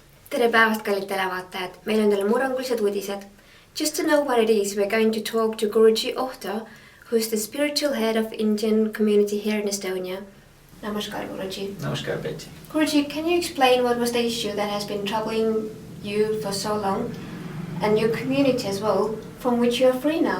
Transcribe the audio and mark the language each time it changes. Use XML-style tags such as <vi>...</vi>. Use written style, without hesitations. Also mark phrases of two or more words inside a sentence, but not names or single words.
<et>tere päevast, kallid televaatajad! Meil on teile murrangulised uudised.</et> <en>Just to know what it is, we're going to talk to Guruji Ohta, who's the spiritual head of Indian community here in Estonia. Namaskar, Guruji. Namaskar, Betty. Guruji, can you explain what was the issue that has been troubling you for so long, and your community as well, from which you are free now?</en>